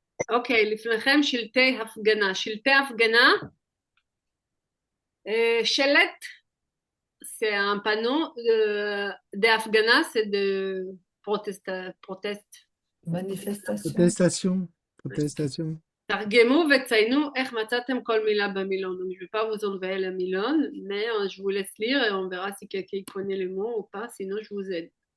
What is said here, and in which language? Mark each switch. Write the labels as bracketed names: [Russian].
[Hebrew] אוקיי, לפניכם שלטי הפגנה. שלטי הפגנה, שלט, [French] c'est un panneau, d'apgana, c'est de proteste. Manifestation. Protestation. [Hebrew] תרגמו וציינו איך מצאתם כל מילה במילון. [French] Donc, je ne vais pas vous enlever le milon, mais je vous laisse lire et on verra si quelqu'un connaît les mots ou pas, sinon je vous aide.